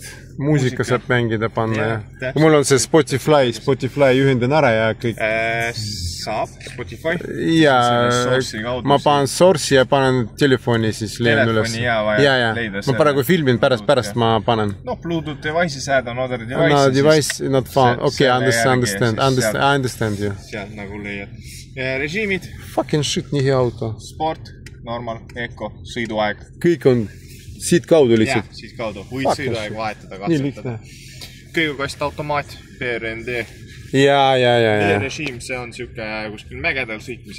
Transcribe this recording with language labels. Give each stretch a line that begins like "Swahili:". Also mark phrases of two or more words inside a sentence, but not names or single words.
Estonian: Muusika saab mängida, panna ja. Mul on see Spotify ühendan ära ja kõik. Saab Spotify. Ja ma panen source'i ja panen telefoni siis leian üles. Ja. Ma praegu filmin pärast ma panen.
English: No Bluetooth device'is add on other device. No device not found. Okay, I understand you.
Estonian: Sealt nagu leiad. Režiimid.
English: Fucking shit,
Estonian: nii hea auto.
English: Sport, normal, eco,
Estonian: sõiduaeg. Kõik on siit kaudu lihtsalt. Jah, siit kaudu. Võid sõiduaeg vahetada, katsetada. Kõigukast automaat, PRND. Ja. Režiim, see on siuke kuskil mägedel sõitmiseks.